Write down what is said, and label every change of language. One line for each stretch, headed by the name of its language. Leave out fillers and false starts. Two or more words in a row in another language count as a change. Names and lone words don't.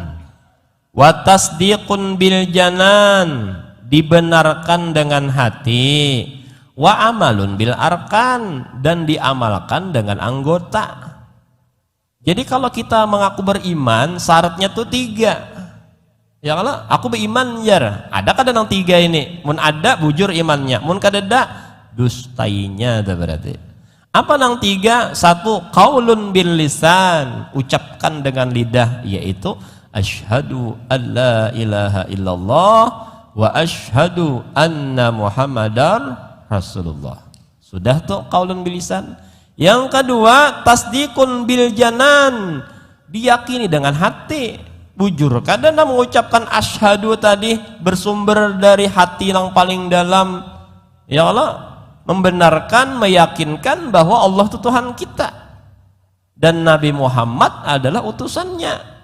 Arabic: وتصديق بالجنان,
Indonesian: dibenarkan dengan hati.
Arabic: وعمل بالأركان,
Indonesian: dan diamalkan dengan anggota. Jadi kalau kita mengaku beriman syaratnya tuh 3.
Banjar: Ya kalau aku beriman jar, ada kadang 3 ini. Mun ada bujur imannya, mun kadada dustainya dah berarti. Apa nang
Arabic: 3? 1 قول باللسان,
Indonesian: ucapkan dengan lidah, yaitu
Arabic: أشهد أن لا إله إلا الله وأشهد أن محمدا رسول الله.
Indonesian: Sudah tuh
Arabic: قول باللسان.
Indonesian: Yang kedua
Arabic: تصديق بالجنان,
Indonesian: diyakini dengan hati, bujur. Kadang mengucapkan asyhadu tadi bersumber dari hati yang paling dalam. Ya Allah, membenarkan, meyakinkan bahwa Allah itu Tuhan kita dan Nabi Muhammad adalah utusannya.